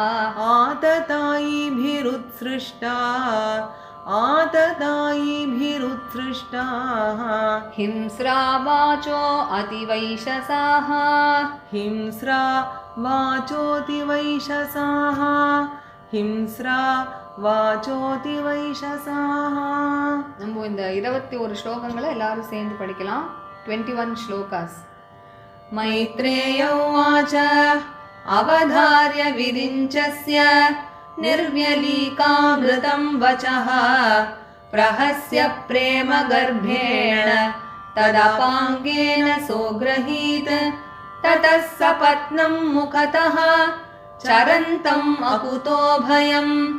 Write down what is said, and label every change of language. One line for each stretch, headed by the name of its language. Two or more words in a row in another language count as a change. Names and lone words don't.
Sanskrit: आततायिभिरुत्सृष्टा आततायिभिरुत्सृष्टाः हिंस्रावाचो अतिवैशसाः हिंस्रा वाचोतिवैशसाः हिंस्रा वाचोतिवैशसाः
Tamil: நம்ம இந்த 21 ஸ்லோகங்களை எல்லாரும் சேர்ந்து படிக்கலாம். 21 ஸ்லோகாஸ்.
Sanskrit: मैत्रेय उवाच अवधार्य विरिञ्चस्य निर्व्यलीकामृतं वचः प्रहस्य प्रेमगर्भेण तदपाङ्गेन सोग्रहीत् ततः सपत्नं मुखतः चरन्तम् अकुतो भयम्